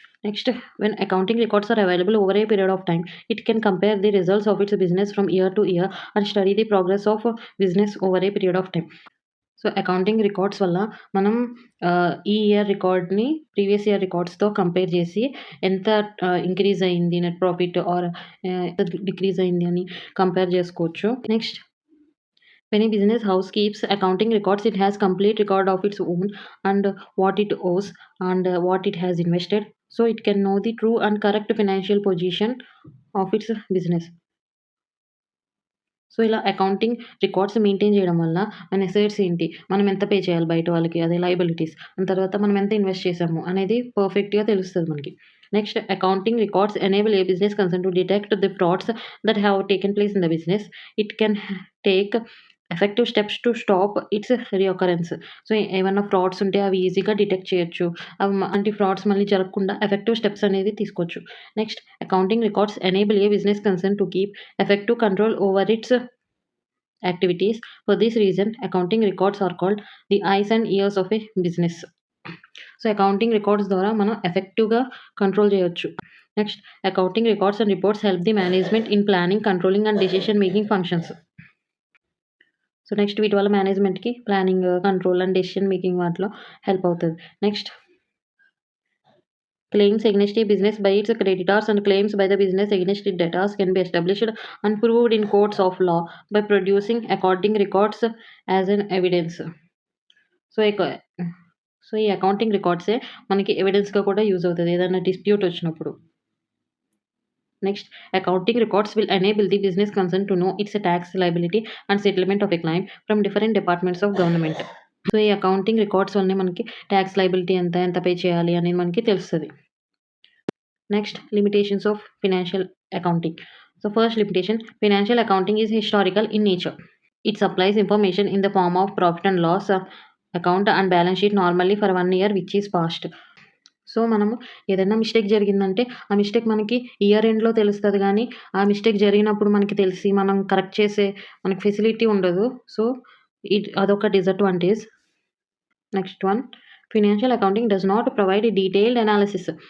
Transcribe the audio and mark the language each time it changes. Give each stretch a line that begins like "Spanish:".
English: Next when accounting records are available over a period of time, it can compare the results of its business from year to year and study the progress of business over a period of time.
Telugu: So accounting records వల్ల మనం ఈ year రికార్డ్‌ని previous year రికార్డ్స్‌తో compare చేసి ఎంత increase అయింది net profit or ఎంత decrease అయింది అని compare చేసుకోవచ్చు.
English: Next when a business house keeps accounting records, it has complete record of its own and what it owes and what it has invested. So it can know the true and correct financial position of its business.
Telugu: So ఇలా accounting records maintain చేయడం వల్ల మన assets ఏంటి? మనం ఎంత pay చేయాలి బయట వాళ్ళకి? అదే లయబిలిటీస్. దాని తర్వాత మనం ఎంత ఇన్వెస్ట్ చేసాము అనేది పర్ఫెక్ట్‌గా తెలుస్తది మనకి.
English: Next accounting records enable a business concern to detect the frauds that have taken place in the business. It can take effective steps to stop its reoccurrence.
Telugu: So ఏమన్నా ఫ్రాడ్స్ ఉంటే అవి ఈజీగా డిటెక్ట్ చేయొచ్చు. అలాంటి ఫ్రాడ్స్ మళ్ళీ జరగకుండా effective steps అనేది తీసుకోవచ్చు.
English: Next accounting records enable a business concern to keep effective control over its activities. For this reason, accounting records are called the eyes and ears of a business.
Telugu: So accounting records ద్వారా మనం ఎఫెక్టివ్‌గా control చేయొచ్చు.
English: Next accounting records and reports help the management in planning, controlling and decision making functions.
Telugu: So next వీటి వల్ల మేనేజ్మెంట్‌కి planning, control and decision making వాటిలో help అవుతది.
English: Next claims against a business by its creditors and claims by the business against its debtors can be established and proved in courts of law by producing accounting records as an evidence.
Telugu: So ఈ accounting రికార్డ్సే మనకి ఎవిడెన్స్‌గా కూడా use అవుతది ఏదైనా dispute వచ్చినప్పుడు.
English: Next accounting records will enable the business concern to know its tax liability and settlement of a claim from different departments of government.
Telugu: So ఈ accounting records వల్లనే మనకి tax liability ఎంత, ఎంత పే చేయాలి అనేది మనకి తెలుస్తది.
English: Next, limitations of financial accounting. So first limitation, financial accounting is historical in nature. It supplies information in the form of profit and loss account and balance sheet normally for 1 year which is past.
Telugu: So మనము ఏదైనా mistake జరిగిందంటే ఆ mistake మనకి year ఎండ్‌లో తెలుస్తది గానీ, ఆ mistake జరిగినప్పుడు మనకి తెలిసి మనం కరెక్ట్ చేసే మనకి ఫెసిలిటీ ఉండదు.
English: So అదొక disadvantage. Next one, financial accounting does not provide detailed analysis.